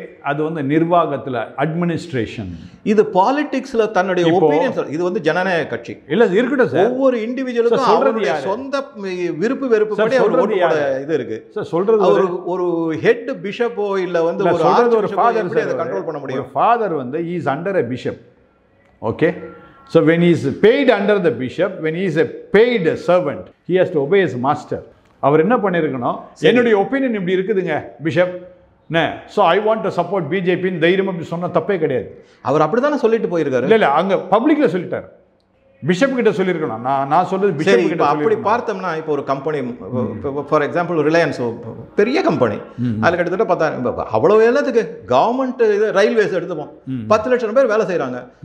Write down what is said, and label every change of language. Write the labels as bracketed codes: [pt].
[ta] அது வந்து நிர்வாகத்தில் அட்மினிஸ்ட்ரேஷன், இது பாலிடிக்ஸில் தன்னுடைய ஒப்பீனியன். இது வந்து ஜனநாயக கட்சி இல்லை, இருக்கட்டும் சார். ஒவ்வொரு இண்டிவிஜுவலுக்கும் அவருடைய சொந்த விருப்பு வெறுப்புப்படி அவர் ஓட்டு போட இது இருக்கு. சொல்றது ஒரு ஹெட் பிஷப்போ இல்லை வந்து ஒரு ஃபாதர் அதை கண்ட்ரோல் பண்ண முடியும். [en] Father வந்து is under a bishop. Okay. So when he is paid under the bishop, when he is a paid servant, he has to obey his master. [ta] அவர் என்ன பண்ணிருக்கணும், என்னுடைய ஒப்பீனியன் இப்படி இருக்குதுங்க bishop, [en] so I want to support BJP [ta] ன்னு தைரியமா அப்படி சொன்னா தப்பே கிடையாது. அவர் அப்படிதானே சொல்லிட்டு போயிருக்காரு. இல்ல அங்க பப்ளிக்ல சொல்லிட்டாரு, பிஷப் கிட்ட சொல்லியிருக்கணும். நான் சொல்றது பிஷப் கிட்ட. அப்படி பார்த்தோம்னா இப்போ ஒரு கம்பெனி, ஃபார் எக்ஸாம்பிள் ரிலையன்ஸ் பெரிய கம்பெனி, அதில் கிட்டத்தட்ட 10,000 அவ்வளோ எல்லாத்துக்கு கவர்மெண்ட் இது ரயில்வேஸ் எடுத்துப்போம், 10 லட்சம் பேர் வேலை செய்கிறாங்க.